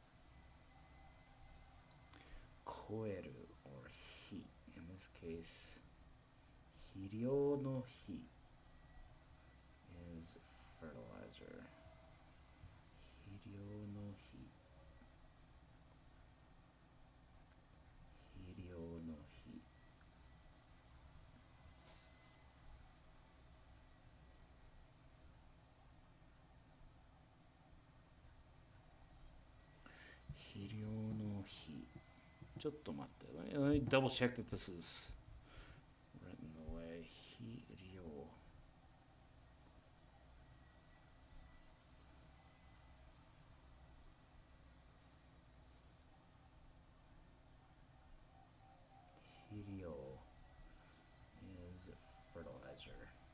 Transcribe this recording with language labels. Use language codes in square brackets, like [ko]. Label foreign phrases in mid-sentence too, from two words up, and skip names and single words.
[en] Koeru or hi. In this case, [ja] 肥料の肥 [en] is fertilizer. [ja] 肥料の肥。肥料の肥. 肥料の肥. ちょっと待って。 [en] Let me double check that this is written the way. Hiryo. Hiryo is fertilizer.